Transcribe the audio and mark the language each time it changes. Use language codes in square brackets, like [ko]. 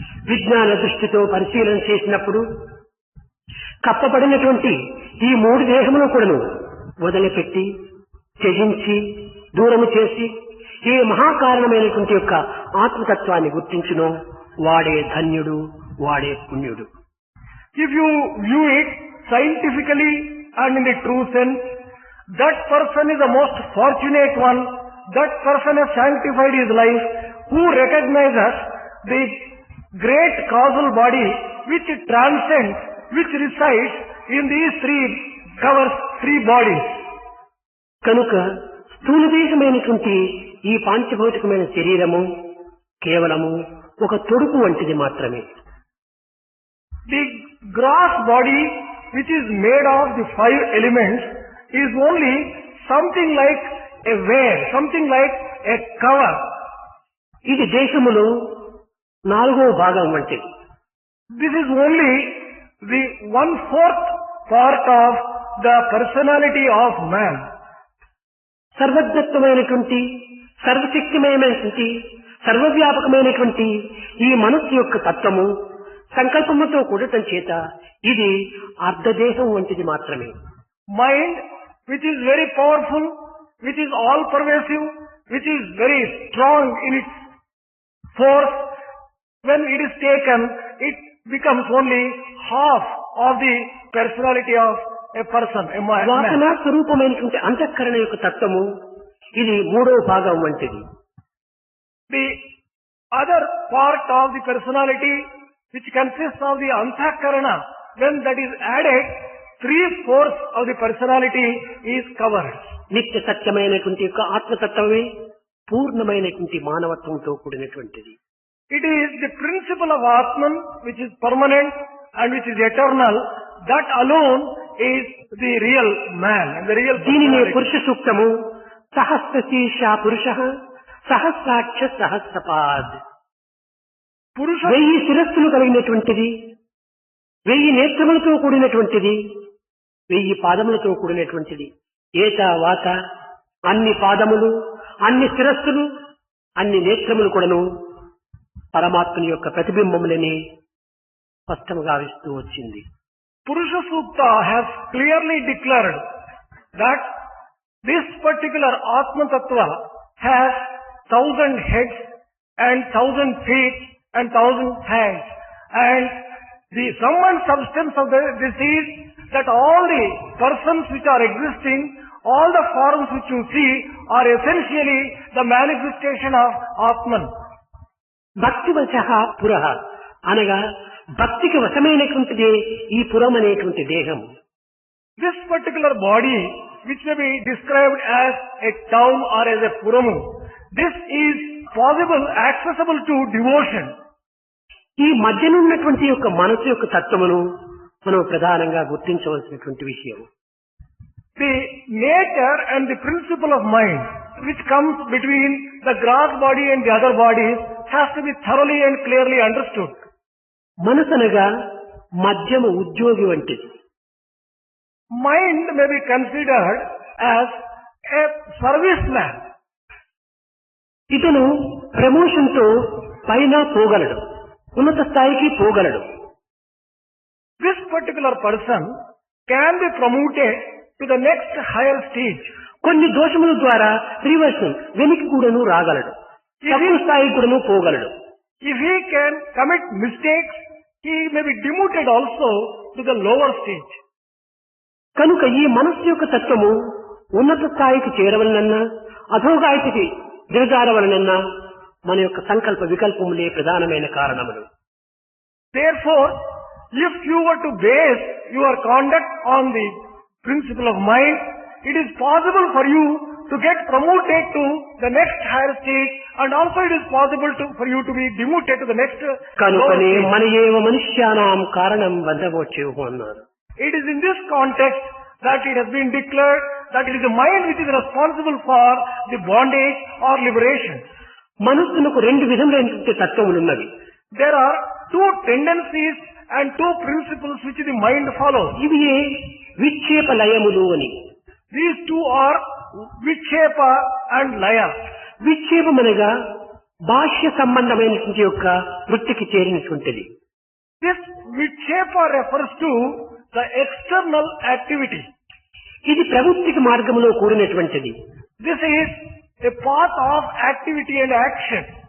[te] విజ్ఞాన దృష్టితో పరిశీలన చేసినప్పుడు కప్పబడినటువంటి ఈ 3 దేహములను కూడాను వదిలిపెట్టి త్యజించి దూరము చేసి ఏ మహాకారణమైనటువంటి యొక్క ఆత్మతత్వాన్ని గుర్తించునో వాడే ధన్యుడు, వాడే పుణ్యుడు. [en] If you view it scientifically and in the true sense, that person is the most fortunate one. That person has sanctified his life who recognizes the great causal body which transcends, which resides in these covers 3 bodies. [te] కనుక స్థూలదేహమైనటువంటి ఈ పాంచభౌతికమైన శరీరము కేవలము ఒక తొడుగు వంటిది మాత్రమే. [en] The gross body which is made of the 5 elements is only something like a veil, something like a cover. [te] ఇది దేశములో 4వ భాగం వంటిది. [en] This is only the 1/4 part of the personality of man. [te] సర్వజ్ఞత్వమైనటువంటి సర్వశక్తిమయమైనటువంటి సర్వవ్యాపకమైనటువంటి ఈ మనస్సు యొక్క తత్వము సంకల్పముతో కూడటం చేత ఇది అర్ధదేహం వంటిది మాత్రమే. [en] Mind which is very powerful, which is all pervasive, which is very strong in its force, when it is taken, it becomes only half of the personality of a person, a man. [te] వాసనా స్వరూపమైనటువంటి అంతఃకరణ యొక్క తత్వము ఇది 3వ భాగం వంటిది. [en] The other part of the personality which consists of the antahkarana, when that is added, 3/4 of the personality is covered. [te] నిత్య సత్యమైనటువంటి యొక్క ఆత్మతత్వమే పూర్ణమైనటువంటి మానవత్వంతో కూడినటువంటిది. [en] It is the principle of Atman which is permanent and which is eternal. That alone is the real man and the real [te] దీనినే [en] personality. [sa] పురుష సూక్తము సహస్రశీర్ష పురుషః సహస్రాక్ష సహస్రపాద్. [en] Purusha [te] 1000 శిరస్సులు కలిగినటువంటిది, 1000 నేత్రములతో కూడినటువంటిది, 1000 పాదములతో కూడినటువంటిది. ఏత వాత అన్ని పాదములు, అన్ని శిరస్సులు, అన్ని నేత్రములు కూడాను పరమాత్మని యొక్క ప్రతిబింబములని స్పష్టంగా గావిస్తూ వచ్చింది. [en] Purusha Sukta has clearly declared that this particular Atma Tattva has 1,000 heads and 1,000 feet and 1,000 hands. And the sum and substance of this is that all the persons which are existing, all the forms which you see are essentially the manifestation of Atman. [sa] భక్తివశః పురః [te] అనగా భక్తికి వశమైనటువంటిదే ఈ పురం అనేటువంటి దేహం. [en] This particular body, which may be described as a town or as a puram, this is possible, accessible to devotion. [te] ఈ మధ్యనున్నటువంటి యొక్క మనసు యొక్క తత్వమును మనం ప్రధానంగా గుర్తించవలసినటువంటి విషయం. [en] The nature and the principle of mind, which comes between the gross body and the other bodies, has to be thoroughly and clearly understood. [te] మనసు అనగా మధ్యమ ఉద్యోగి వంటిది. [en] Mind may be considered as a serviceman. [te] ఇతను promotion తో పైన పోగలడు, ఉన్నత స్థాయికి పోగలడు. [en] This particular person can be promoted to the next higher stage. [te] కొన్ని దోషముల ద్వారా రివర్షన్ వెనక్కి కూడాను రాగలడు, తక్కువ స్థాయికి కూడాను పోగలడు. [en] If he can commit mistakes, he may be demoted also to the lower stage. [te] కనుక ఈ మనస్సు యొక్క తత్వము ఉన్నత స్థాయికి చేరవలనన్నా అధోగాయికి దిగజారవలనన్నా మన యొక్క సంకల్ప వికల్పములే ప్రధానమైన కారణములు. [en] Therefore, if you were to base your conduct on the principle of mind, it is possible for you to get promoted to the next higher stage, and also it is possible for you to be demoted to the next lower [te] కనుకనే [en] stage. [sa] మన ఏవ మనుష్యానాం కారణం బంధమోచేవు [te] అన్నారు. [en] It is in this context that it has been declared that it is the mind which is responsible for the bondage or liberation. [te] మనస్సునకు రెండు విధములైనటువంటి తత్వములున్నవి. [en] There are two tendencies and two principles which the mind follows. [te] ఇవి విక్షేప లయములు అని. [en] These two are Vikshepa and Laya. [te] విక్షేపమనగా బాహ్య సంబంధమైనటువంటి యొక్క వృత్తికి చేరినటువంటిది. [en] This Vikshepa refers to the external activity. [te] ఇది ప్రవృత్తికి మార్గంలో కూడినటువంటిది. [en] This is a path of activity and action.